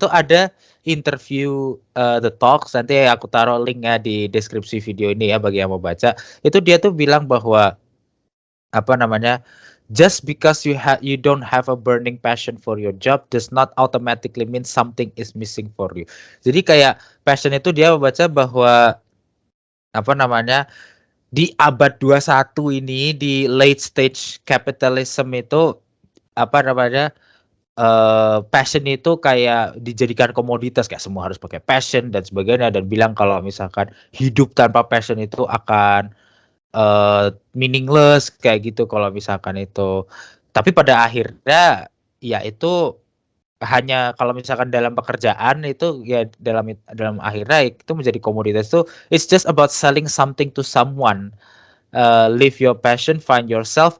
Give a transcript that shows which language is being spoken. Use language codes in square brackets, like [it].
[id] Itu ada interview The Talks, nanti aku taruh linknya di deskripsi video ini ya bagi yang mau baca. Itu dia tuh bilang bahwa apa namanya, [en] just because you don't have a burning passion for your job does not automatically mean something is missing for you. [id] Jadi kayak passion itu dia membaca bahwa apa namanya, di abad 21 ini di late stage capitalism itu apa namanya, passion itu kayak dijadikan komoditas kayak semua harus pakai passion dan sebagainya dan bilang kalau misalkan hidup tanpa passion itu akan meaningless kayak gitu kalau misalkan itu. Tapi pada akhirnya ya itu hanya kalau misalkan dalam pekerjaan itu ya dalam akhirnya itu menjadi komoditas itu [en] it's just about selling something to someone. Live your passion, find yourself.